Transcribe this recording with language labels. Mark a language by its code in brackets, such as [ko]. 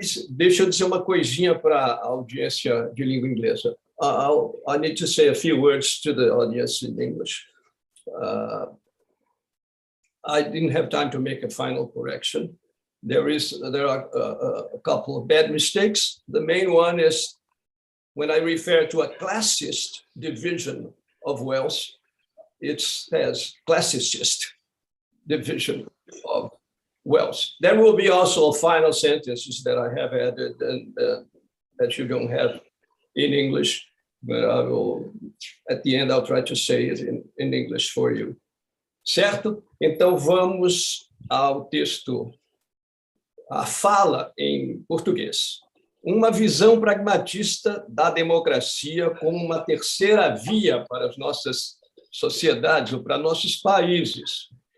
[pt] Deixa eu dizer uma coisinha para a audiência de língua inglesa. [en] I need to say a few words to the audience in English. I didn't have time to make a final correction. There are a couple of bad mistakes. The main one is when I refer to a classist division of Wales, it says classicist division of Wales. There will be also final sentences that I have added and that you don't have in English, but I will, at the end, I'll try to say it in English for you. [pt] Certo? Então, vamos ao texto, a fala em português. Uma visão pragmatista da democracia como uma terceira via para as nossas sociedades ou para nossos países.